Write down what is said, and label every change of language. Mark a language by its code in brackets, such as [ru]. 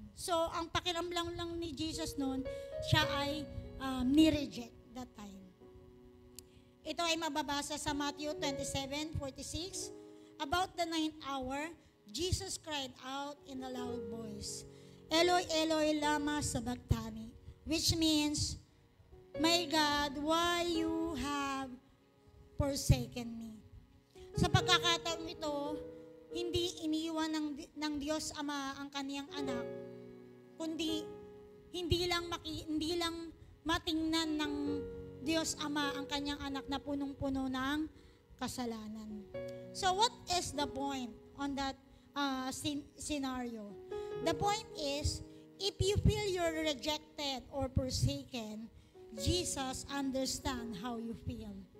[tl] So, ang pakiramdam lang ni Jesus noon, siya ay ni-reject [en] that time. [tl] Ito ay mababasa sa Matthew 27:46. [en] About the 9th hour, Jesus cried out in a loud voice, [arc] Eloi, Eloi, lama sabachthani, [en] which means, My God, why you have forsaken me? [tl] Sa pagkakataong ito, hindi iniwan ng Diyos Ama ang kaniyang anak, kundi hindi lang matingnan ng Diyos Ama ang kanyang anak na punong-puno ng kasalanan. [en] So what is the point on that scenario? The point is, if you feel you're rejected or forsaken, Jesus understands how you feel.